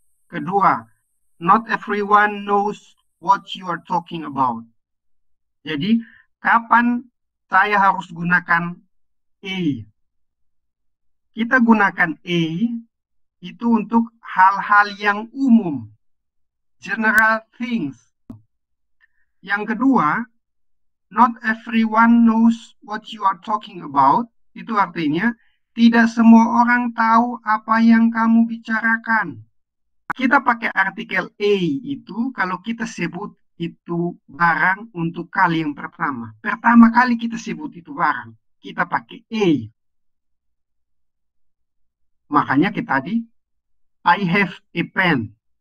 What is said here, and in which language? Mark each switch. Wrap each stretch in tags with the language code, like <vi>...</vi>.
<id>Kedua,</id> <en>not everyone knows what you are talking about.</en> <id>Jadi, kapan saya harus gunakan a? Kita gunakan a itu untuk hal-hal yang umum.</id> <en>General things.</en> <id>Yang kedua,</id> <en>not everyone knows what you are talking about.</en> <id>Itu artinya, tidak semua orang tahu apa yang kamu bicarakan. Kita pakai artikel a itu kalau kita sebut itu barang untuk kali yang pertama. Pertama kali kita sebut itu barang, kita pakai a. Makanya kita tadi,</id> <en>I have a pen.</en>